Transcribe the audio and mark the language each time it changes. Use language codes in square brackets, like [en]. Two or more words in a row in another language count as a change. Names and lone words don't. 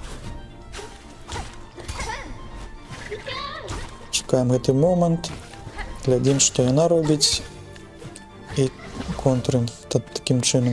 [be] Чекаем гэты момент, глядим, что яна робіць, і контрим таким чином.